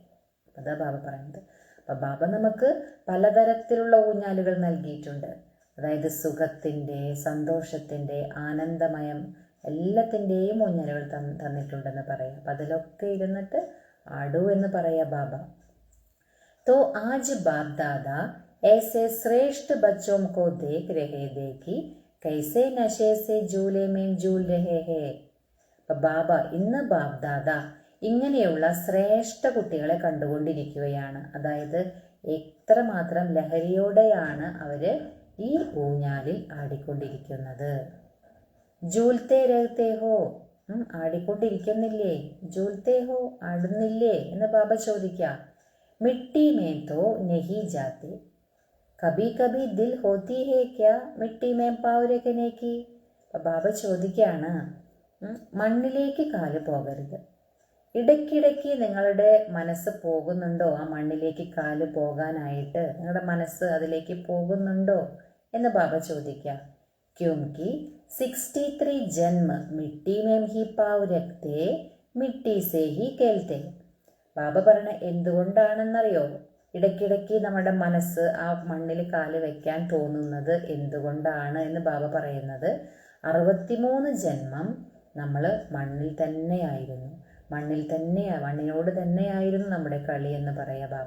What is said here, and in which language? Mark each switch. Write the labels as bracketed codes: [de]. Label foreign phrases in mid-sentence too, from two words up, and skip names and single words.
[ml] അതാ ബാബ പറയുന്നത്. അപ്പം ബാബ നമുക്ക് പലതരത്തിലുള്ള ഊഞ്ഞാലുകൾ നൽകിയിട്ടുണ്ട്. അതായത് സുഖത്തിൻ്റെ, സന്തോഷത്തിൻ്റെ, ആനന്ദമയം എല്ലാത്തിൻ്റെയും ഊഞ്ഞാലുകൾ തന്നിട്ടുണ്ടെന്ന് പറയാം. അപ്പം അതിലൊക്കെ ഇരുന്നിട്ട് ആടൂ എന്ന് പറയാം ബാബ. [hi] तो आज बाप दादा ऐसे श्रेष्ठ बच्चों को देख रहे थे कि कैसे नशे से झूले में झूल रहे हैं. [ml] ബാബ ഇന്ന് ബാബ് ദാദ ഇങ്ങനെയുള്ള ശ്രേഷ്ഠ കുട്ടികളെ കണ്ടുകൊണ്ടിരിക്കുകയാണ്. അതായത് എത്രമാത്രം ലഹരിയോടെയാണ് അവർ ഈ ഊഞ്ഞാലിൽ ആടിക്കൊണ്ടിരിക്കുന്നത്. [hi] झूलते रहते हो, [ml] ആടിക്കൊണ്ടിരിക്കുന്നില്ലേ, [hi] झूलते हो, [ml] ആടുന്നില്ലേ എന്ന് ബാബ ചോദിക്കാം. [hi] मिट्टी में तो नहीं जाते, कभी कभी दिल होती है क्या मिट्टी में पाँव रखने की. [ml] ബാബ ചോദിക്കുകയാണ്, മണ്ണിലേക്ക് കാല് പോകരുത്, ഇടയ്ക്കിടയ്ക്ക് നിങ്ങളുടെ മനസ്സ് പോകുന്നുണ്ടോ ആ മണ്ണിലേക്ക് കാല് പോകാനായിട്ട്, നിങ്ങളുടെ മനസ്സ് അതിലേക്ക് പോകുന്നുണ്ടോ എന്ന് ബാബ ചോദിക്കാം. [hi] क्योंकि 63 जन्म मिट्टी में ही पाँव रखते, मिट्टी से ही खेलते. [ml] ബാബ പറഞ്ഞ എന്തുകൊണ്ടാണെന്നറിയോ, ഇടയ്ക്കിടയ്ക്ക് നമ്മുടെ മനസ്സ് ആ മണ്ണിൽ കാല് വയ്ക്കാൻ തോന്നുന്നത് എന്തുകൊണ്ടാണ് എന്ന് ബാബ പറയുന്നത്, 63 ജന്മം നമ്മൾ മണ്ണിൽ തന്നെയായിരുന്നു, മണ്ണിനോട് തന്നെയായിരുന്നു നമ്മുടെ കളി എന്ന് പറയാം ബാബ.